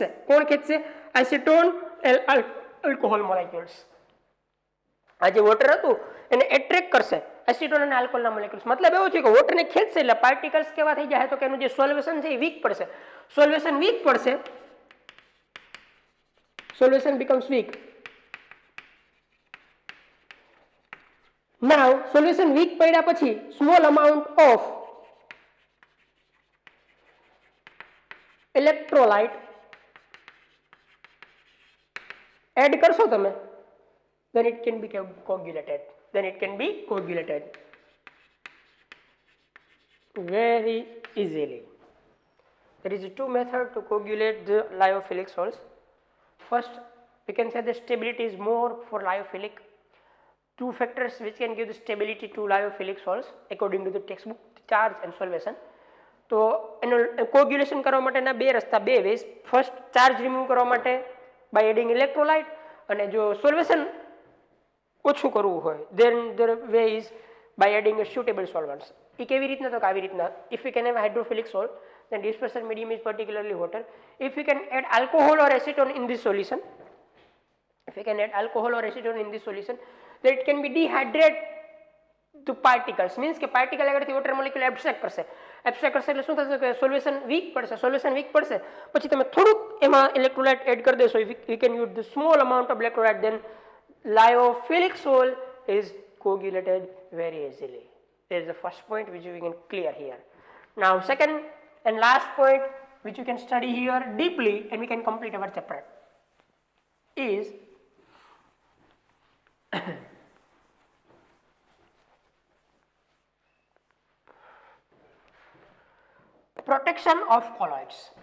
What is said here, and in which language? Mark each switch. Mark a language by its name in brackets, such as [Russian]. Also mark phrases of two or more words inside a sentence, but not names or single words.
[Gujarati] કોણ ખેંચશે? એસિટોન આલ્કોહોલ મોલેક્યુલ્સ. આ જે વોટર હતું એને એટ્રેક્ટ કરશે એસિટોન અને આલ્કોહોલના મોલેક્યુલ્સ. મતલબ એવો છે કે વોટરને ખેંચશે એટલે પાર્ટિકલ્સ કેવા થઈ જાય તો કે એનું જે સોલ્યુશન છે એ વીક પડશે. સોલ્યુશન વીક પડશે, સોલ્યુશન [English] becomes weak. Now solution weak [Gujarati] પડ્યા પછી [English] small amount of electrolyte add [Gujarati] કરશો તમે, [English] then it can be coagulated. Very easily. There is two methods to coagulate the lyophilic salts. First, we can say the stability is more for lyophilic. Two factors which can give the stability to lyophilic salts according to the textbook: charge and solvation. [Gujarati] તો એનું કોગ્યુલેશન કરવા માટેના બે રસ્તા, બે વેઝ. [English] first, charge remove [Gujarati] કરવા માટે [English] by adding electrolyte, [Gujarati] અને જો સોલ્યુશન ઓછું કરવું હોય [English] then the way is by adding a suitable solvents. [Gujarati] એ કેવી રીતના? તો આવી રીતના. [English] If we can have hydrophilic salt, then dispersion medium is particularly water. If we can add alcohol or acetone in this solution, then it can be dehydrate to particles. [Gujarati] Means કે પાર્ટિકલ આગળથી વોટર મોલેક્યુલ એબ્સ્ટ્રેક્ટ કરશે એટલે શું થશે કે સોલ્યુશન વીક પડશે. પછી તમે થોડુંક એમાં ઇલેક્ટ્રોલાઇટ એડ કરી દેશો. [English] You can use the small amount of electrolyte, then lyophilic salt is coagulated very easily. There is the first point which we can clear here. Now second and last point which you can study here deeply and we can complete our chapter is protection of colloids.